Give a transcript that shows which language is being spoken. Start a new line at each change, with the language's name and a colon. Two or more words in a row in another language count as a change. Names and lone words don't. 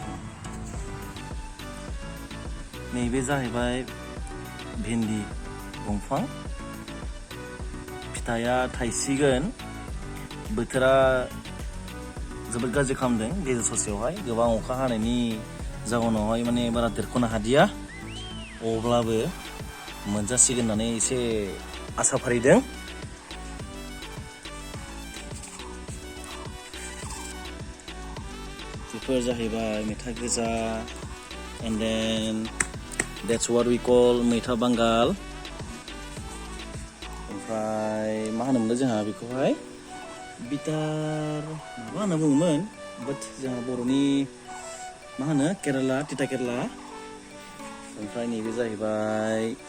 Bodo: नैबे जाहैबाय भिन्दि दंफां फिथाइया थाइसिगोन बोथोरा जोबोद गाज्रि खालामदों गेजेर ससेयावहाय गोबां अखा हानायनि जाउनावहाय माने बारा देरख'नो हादिया अब्लाबो मोनजासिगोन होननानै एसे आसा फारिदों बेफोर जाहैबाय मैथा गोजा
English: and then that's what we call
Bodo: मैथा बांगाल ओमफ्राय मा होनोमोनलाय जोंहा बेखौहाय बिटार माबा होनना बुङोमोन बाट जोंहा बर'नि मा होनो केरेला तिता केरेला ओमफ्राय नैबे जाहैबाय